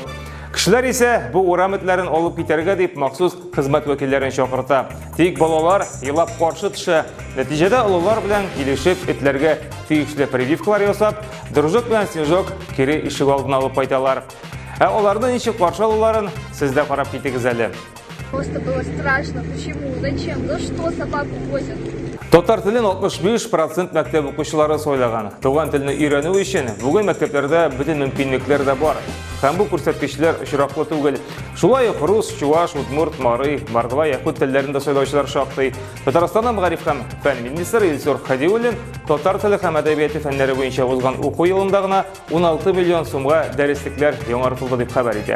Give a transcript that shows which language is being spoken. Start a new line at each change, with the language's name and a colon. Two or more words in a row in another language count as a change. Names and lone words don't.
Tatar: Кешеләр исә бу урам этләрен алып китәргә дип махсус хезмәт вәкилләрен чакырта. Тик балалар елап каршы төшә. Нәтиҗәдә олылар белән килешеп этләргә тиешле прививкалар ясап, Дружок белән Снежок кире ишек алдына алып кайталар. Ә аларны ничек каршы алуларын сез дә карап китегез әле.
Russian: Просто было страшно. Почему? Зачем? За что собаку возят?
Tatar: Татар телен 65% мәктәп укучылары сайлаган. Туган телне өйрәнү өчен бүген мәктәпләрдә бөтен мөмкинлекләр дә бар. Һәм бу күрсәткечләр очраклы түгел. Шулай ук рус, чуваш, удмурт, марый, мордва, якут телләрендә сөйләүчеләр шактый. Татарстанның мәгариф һәм фән министры Илсур Хадиуллин татар теле һәм әдәбияты фәннәре буенча узган уку елында гына 16 миллион сумга дәреслекләр яңартылды дип хәбәр итә.